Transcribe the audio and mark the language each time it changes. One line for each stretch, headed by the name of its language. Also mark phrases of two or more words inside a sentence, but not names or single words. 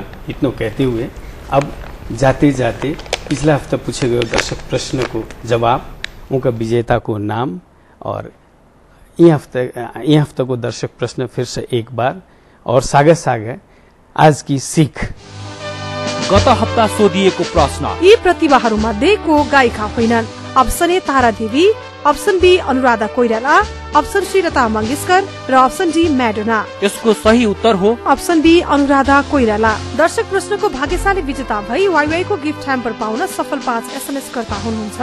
Hindi: इतना कहते हुए अब जाते जाते पिछला हफ्ता पूछे गए दर्शक प्रश्न को जवाब, उनका विजेता को नाम और ये हफ्ता को दर्शक प्रश्न फिर से एक बार और सागे आज की सीख।
Nepali: गत हप्ता सोधिएको प्रश्न, यी प्रतिभाहरूमध्ये को गायिका होइनन्?
English: option A
Nepali: तारा देवी,
English: option B
Nepali: अनुराधा कोइराला,
English: option C
Nepali: लता मंगेशकर र
English: option D
Nepali: मैडोना। यसको सही उत्तर हो
English: option B
Nepali: अनुराधा कोइराला। दर्शक प्रश्नको भाग्यशाली विजेता भई वाइवाई को
English: gift hamper
Nepali: पाउन सफल 5 SMS कर्ता हुनुहुन्छ।